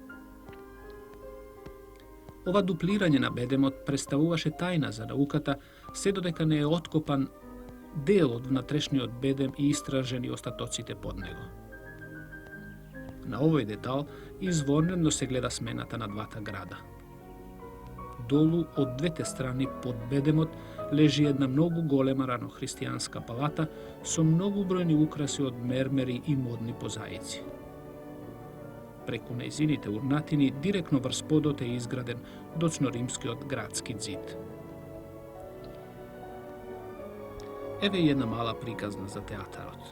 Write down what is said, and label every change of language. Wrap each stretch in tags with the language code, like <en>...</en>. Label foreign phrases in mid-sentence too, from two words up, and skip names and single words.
<mk>Ова дуплирање на бедемот представуваше тајна за науката, се додека не е откопан дел од внатрешниот бедем и истражени остатоците под него. На овој детал изворнено се гледа смената на двата града. Долу од двете страни под бедемот лежи једна много голема ранохристијанска палата со многобројни украси од мермери и модни позаици. Преку нејзините урнатини директно врз подот е изграден доцноримскиот градски ѕид. Еве една мала приказна за театарот.</mk>